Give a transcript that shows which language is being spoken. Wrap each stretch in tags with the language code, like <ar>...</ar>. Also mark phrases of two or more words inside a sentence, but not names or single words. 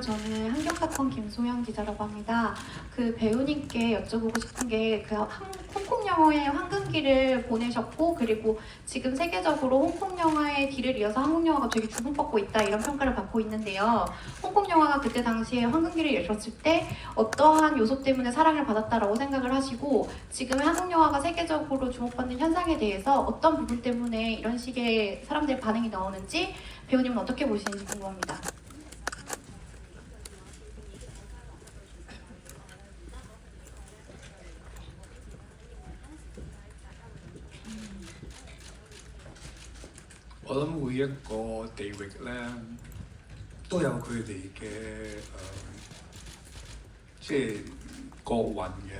<ko>저는 한경사건 김소영 기자라고 합니다. 그 배우님께 여쭤보고 싶은 게 그 홍콩 영화의 황금기를 보내셨고 그리고 지금 세계적으로 홍콩 영화의 길을 이어서 한국 영화가 되게 주목받고 있다 이런 평가를 받고 있는데요. 홍콩 영화가 그때 당시에 황금기를 열었을 때 어떠한 요소 때문에 사랑을 받았다라고 생각을 하시고 지금의 한국 영화가 세계적으로 주목받는 현상에 대해서 어떤 부분 때문에 이런 식의 사람들의 반응이 나오는지 배우님은 어떻게 보시는지 궁금합니다.</ko> <yue>我諗每一個地域咧都有佢哋嘅即係國運嘅。</yue>